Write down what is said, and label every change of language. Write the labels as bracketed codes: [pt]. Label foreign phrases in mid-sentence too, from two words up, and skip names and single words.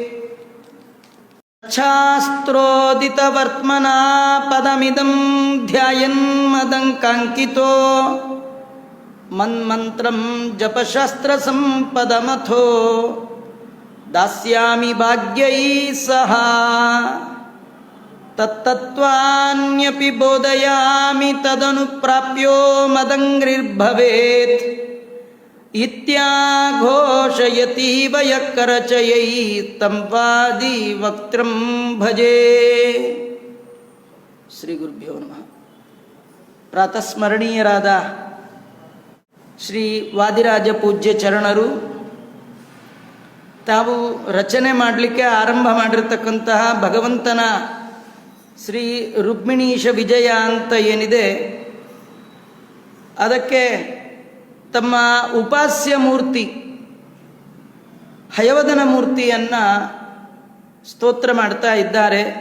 [sa] ಶಾಸ್ತ್ರೋದಿತವರ್ತ್ಮನಾ ಪದಮಿದಂ ಧ್ಯಾಯನ್ ಮದಂಕಾಂಕಿತೋ ಮನ್ಮಂತ್ರಂ ಜಪಶಾಸ್ತ್ರ ಸಂಪದಮಥೋ ದಾಸ್ಯಾಮಿ ಭಾಗ್ಯೈ ಸಹ. ತತ್ತತ್ವಾನ್ಯಪಿ ಬೋಧಯಾಮಿ ತದನುಪ್ರಾಪ್ಯೋ ಮದಂಗ್ರಿರ್ಭವೇತ್ ಇತ್ಯಾಘೋಷಯತೀವ ಯಃ ಕರಚಯೈ ತಂ ವಾದಿ ವಕ್ತ್ರಂ ಭಜೆ. ಶ್ರೀ ಗುರುಭ್ಯೋ ನಮಃ. [kn] ಪ್ರಾತಸ್ಮರಣೀಯರಾದ ಶ್ರೀ ವಾದಿರಾಜ ಪೂಜ್ಯ ಚರಣರು ತಾವು ರಚನೆ ಮಾಡಲಿಕ್ಕೆ ಆರಂಭ ಮಾಡಿರತಕ್ಕಂತಹ ಭಗವಂತನ ಶ್ರೀ ರುಕ್ಮಿಣೀಶ ವಿಜಯ ಅಂತ ಏನಿದೆ, ಅದಕ್ಕೆ ತಮ್ಮ ಉಪಾಸ್ಯ ಮೂರ್ತಿ ಹಯವದನ ಮೂರ್ತಿಯನ್ನು ಸ್ತೋತ್ರ ಮಾಡ್ತಾ ಇದ್ದಾರೆ.